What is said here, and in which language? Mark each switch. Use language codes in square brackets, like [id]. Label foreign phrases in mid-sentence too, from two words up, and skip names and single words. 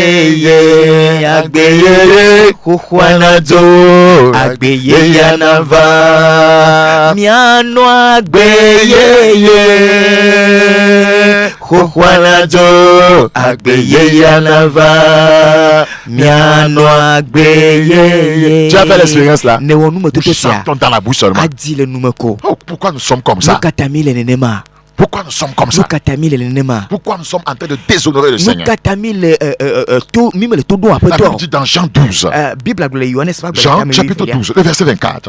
[ee] ye kuhwana jo agbe ye yanava miano agbe ye kuhwana jo agbe ye yanava miano agbe ye. [fr] Tu as fait l'expérience là? Nous chantons dans la bouche seulement. Oh, pourquoi nous sommes comme ça? Pourquoi nous sommes comme ça? Pourquoi nous sommes en train de déshonorer le Seigneur? La Bible dit dans Jean 12. Jean chapitre 12, le verset 24.